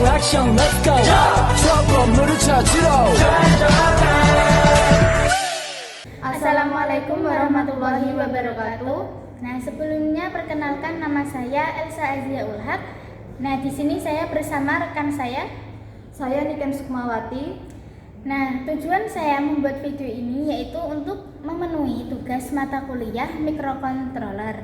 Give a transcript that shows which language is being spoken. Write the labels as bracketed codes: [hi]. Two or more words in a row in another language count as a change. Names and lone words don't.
[ko] 미션 [en] let's go [ko] 저 건물을 찾으러 [ar] السلام عليكم ورحمة الله وبركاته. [id] Nah, sebelumnya perkenalkan, nama saya Elsa Azia Ulhak. Nah, di sini saya bersama rekan saya Niken Sukmawati. Nah, tujuan saya membuat video ini yaitu untuk memenuhi tugas mata kuliah mikrokontroler.